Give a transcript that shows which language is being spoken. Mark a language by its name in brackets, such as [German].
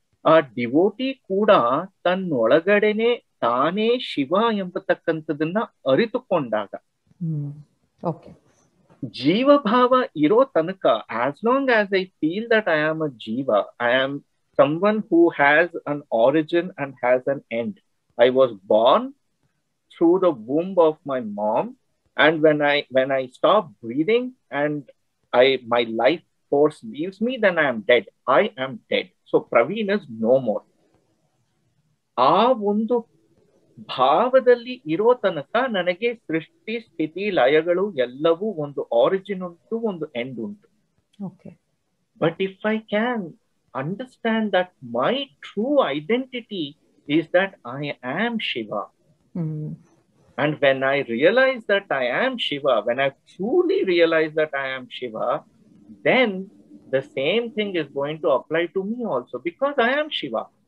[Kannada] ಆ ಡಿವೋಟಿ ಕೂಡ ತನ್ನೊಳಗಡೆನೆ ತಾನೇ ಶಿವ ಎಂಬತಕ್ಕಂಥದನ್ನ ಅರಿತುಕೊಂಡಾಗ, ಜೀವಭಾವ ಇರೋ ತನಕ, [English] As long as I feel that I am a jiva, I am someone who has an origin and has an end. I was born through the womb of my mom, and when I stop breathing and my life force leaves me, then I am dead. I am dead. So Praveen is no more. [Kannada] ಆ ಒಂದು ಭಾವದಲ್ಲಿ ಇರೋ ತನಕ ನನಗೆ ಸೃಷ್ಟಿ ಸ್ಥಿತಿ ಲಯಗಳು ಎಲ್ಲವೂ ಒಂದು ಆರಿಜಿನ್ ಉಂಟು, ಒಂದು ಎಂಡ್ ಉಂಟು. [English] But if I can understand that my true identity is that I am Shiva. And when I realize that I am Shiva, when I truly realize that I am Shiva, then the same thing is going to apply to me also, because I am Shiva.